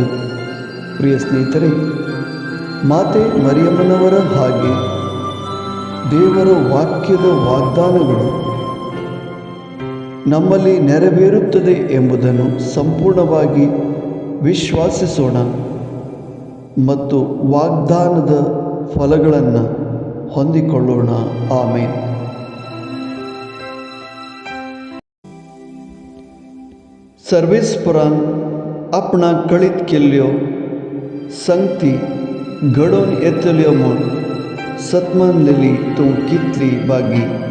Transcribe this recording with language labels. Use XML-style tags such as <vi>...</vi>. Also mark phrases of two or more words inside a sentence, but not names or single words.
<kn>ಪ್ರಿಯ ಸ್ನೇಹಿತರೆ, ಮಾತೆ ಮರಿಯಮ್ಮನವರ ಹಾಗೆ ದೇವರ ವಾಕ್ಯದ ವಾಗ್ದಾನಗಳು ನಮ್ಮಲ್ಲಿ ನೆರವೇರುತ್ತದೆ ಎಂಬುದನ್ನು ಸಂಪೂರ್ಣವಾಗಿ ವಿಶ್ವಾಸಿಸೋಣ ಮತ್ತು ವಾಗ್ದಾನದ ಫಲಗಳನ್ನು ಹೊಂದಿಕೊಳ್ಳೋಣ. ಆಮೇನ್.</kn> <kok>सर्वेस्परान आपणा कळीत केल्ल्यो संगती घडोवन येतल्यो म्हूण सतमानलेली तूं कितली बागी.</kok>